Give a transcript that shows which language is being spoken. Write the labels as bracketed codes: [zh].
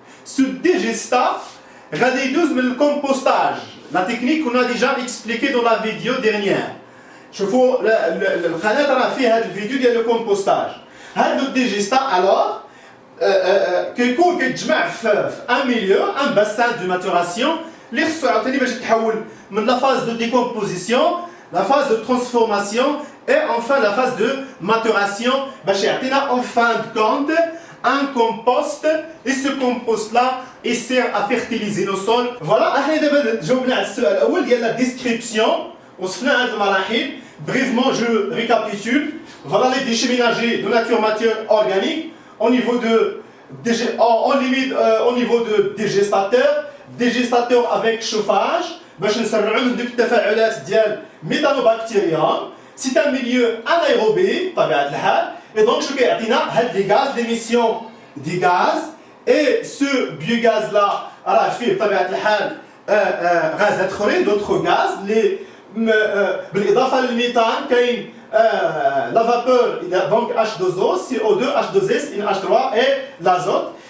[fr] Ce digestat [ar] غادي يدوز من الكومبوستاج. [fr] La technique qu'on a déjà expliqué dans la vidéo dernière. [ar] شوفوا القناة راه فيها هذا الفيديو ديال الكومبوستاج. هذا الديجيستا alors كيكون كيتجمع في [fr] un milieu, un bassin de maturation. [ar] اللي خصو يعطيني باش يتحول من [fr] la phase de décomposition, la phase de transformation et enfin la phase de maturation [ar] باش يعطينا [fr] en fin de compte un compost et ce compost là il sert à fertiliser nos sols. [ar] Voilà, احنا دابا جاوبنا على السؤال الاول ديال [fr] la description [ar] وصفنا هاد المراحل. [fr] Brièvement je récapitule. Voilà les déchets ménagers de nature matière organique au niveau au niveau de dégestateur. Dégestateur avec chauffage [ar] باش نسرعوا من ديك التفاعلات ديال ميثانوبكتيريوم. [fr] C'est un milieu anaérobie بطبيعة الحال et donc [ar] شنو كيعطينا هاد لي غاز [fr] l'émission des gaz et ce biogaz là [ar] راه فيه بطبيعة الحال غازات اخرين [fr] d'autres gaz [ar] اللي بالاضافه للميثان كاين [fr] la vapeur donc H2O, CO2, H2S, NH3 et l'azote.